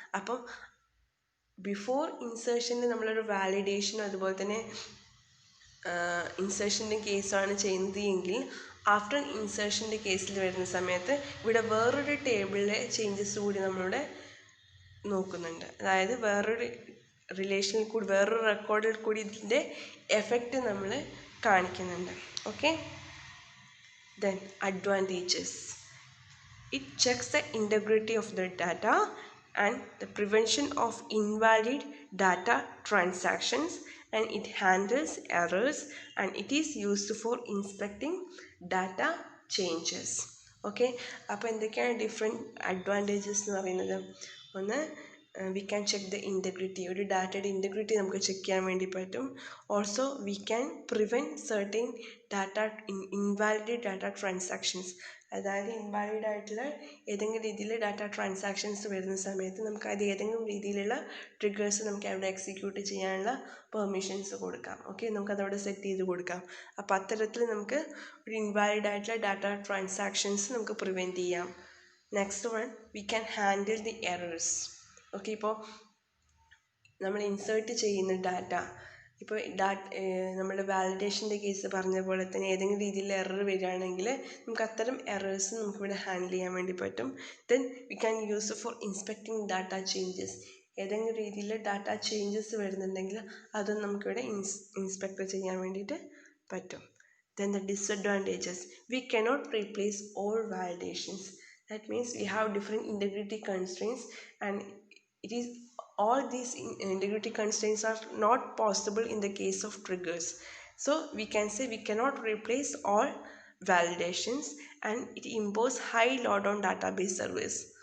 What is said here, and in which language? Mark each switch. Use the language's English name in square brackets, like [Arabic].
[Malayalam] അപ്പം ബിഫോർ ഇൻസേർഷനിൽ നമ്മളൊരു വാലിഡേഷനും അതുപോലെ തന്നെ ഇൻസേർഷൻ്റെ കേസാണ് ചെയ്യുന്നത് എങ്കിൽ ആഫ്റ്റർ ഇൻസേർഷൻ്റെ കേസിൽ വരുന്ന സമയത്ത് ഇവിടെ വേറൊരു ടേബിളിലെ ചേഞ്ചസ് കൂടി നമ്മളിവിടെ നോക്കുന്നുണ്ട്. അതായത് വേറൊരു റിലേഷനിൽ കൂടി വേറൊരു റെക്കോർഡിൽ കൂടി ഇതിൻ്റെ എഫക്റ്റ് നമ്മൾ കാണിക്കുന്നുണ്ട്. [English] Okay, then advantages. It checks the integrity of the data and the prevention of invalid data transactions, and it handles errors, and it is used for inspecting data changes. [Malayalam] Okay, അപ്പോൾ എന്തൊക്കെയാണ് different advantages എന്ന് പറയുന്നത്? ഒന്ന്, [English] we can check the integrity, [Malayalam] ഒരു ഡാറ്റയുടെ integrity നമുക്ക് check ചെയ്യാൻ വേണ്ടി പറ്റും. [English] Also we can prevent certain invalid data transactions. [Malayalam] അതായത് ഇൻവാലിഡ് ആയിട്ടുള്ള ഏതെങ്കിലും രീതിയിൽ ഡാറ്റ ട്രാൻസാക്ഷൻസ് വരുന്ന സമയത്ത് നമുക്ക് അത് ഏതെങ്കിലും രീതിയിലുള്ള ട്രിഗേഴ്സ് നമുക്ക് അവിടെ എക്സിക്യൂട്ട് ചെയ്യാനുള്ള പെർമിഷൻസ് കൊടുക്കാം. ഓക്കെ, നമുക്കതവിടെ സെറ്റ് ചെയ്ത് കൊടുക്കാം. അപ്പോൾ അത്തരത്തിൽ നമുക്ക് ഒരു ഇൻവാലിഡ് ആയിട്ടുള്ള ഡാറ്റ ട്രാൻസാക്ഷൻസ് നമുക്ക് പ്രിവെൻറ്റ് ചെയ്യാം. [English] Next one, we can handle the errors. [Malayalam] Okay, ഇപ്പോൾ നമ്മൾ ഇൻസേർട്ട് ചെയ്യുന്ന ഡാറ്റ, ഇപ്പോൾ നമ്മുടെ വാലിഡേഷൻ്റെ കേസ് പറഞ്ഞ പോലെ തന്നെ ഏതെങ്കിലും രീതിയിൽ എറർ വരികയാണെങ്കിൽ നമുക്ക് അത്തരം എറേഴ്സ് നമുക്കിവിടെ ഹാൻഡിൽ ചെയ്യാൻ വേണ്ടി പറ്റും. [English] Then we can use for inspecting data changes. [Malayalam] ഏതെങ്കിലും രീതിയിൽ ഡാറ്റ ചേഞ്ചസ് വരുന്നുണ്ടെങ്കിൽ അതും നമുക്കിവിടെ ഇൻസ്പെക്ട് ചെയ്യാൻ വേണ്ടിയിട്ട് പറ്റും. [English] Then the disadvantages, we cannot replace all validations. That means we have different integrity constraints, and it is all these integrity constraints are not possible in the case of triggers. So we can say we cannot replace all validations, and it imposes high load on database service.